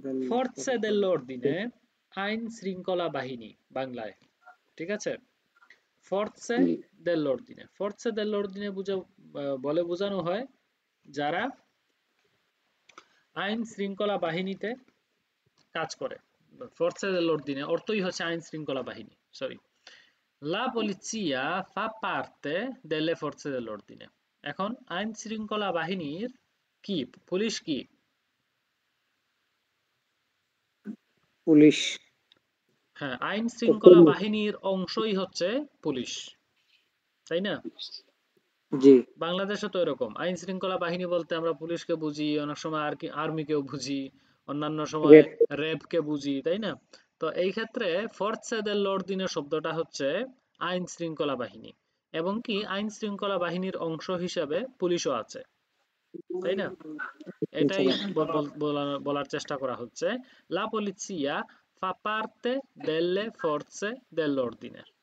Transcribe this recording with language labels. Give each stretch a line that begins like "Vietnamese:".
Bangla: Forze dell'ordine আইন শৃঙ্খলা বাহিনী বাংলায়। ঠিক আছে? Forze dell'ordine. Forze dell'ordine বলে বোঝানো হয় যারা আইন শৃঙ্খলা বাহিনীতে কাজ করে। Forze dell'ordine অর্থই হচ্ছে আইন শৃঙ্খলা বাহিনী। Sorry.
Italian: La polizia fa parte delle forze dell'ordine.
Bangla: এখন আইন শৃঙ্খলা বাহিনীর কি? পুলিশ কি? পুলিশ। হ্যাঁ, আইন শৃঙ্খলা বাহিনীর অংশই হচ্ছে পুলিশ, তাই না? জি। বাংলাদেশে তো এরকম আইন শৃঙ্খলা বাহিনী বলতে আমরা পুলিশকে বুঝি, অনেক সময় আর কি আর্মিকেও বুঝি, অন্যান্য সময় র্যাবকে বুঝি, তাই না? তো এই ক্ষেত্রে ফোর্সে দেল'অর্দিনে শব্দটা হচ্ছে আইন শৃঙ্খলা বাহিনী, এবং কি আইন শৃঙ্খলা বাহিনীর অংশ হিসেবে পুলিশও আছে, তাই না? এটাই বলার চেষ্টা করা হচ্ছে।
Italian: লা polizia fa parte delle forze dell'ordine.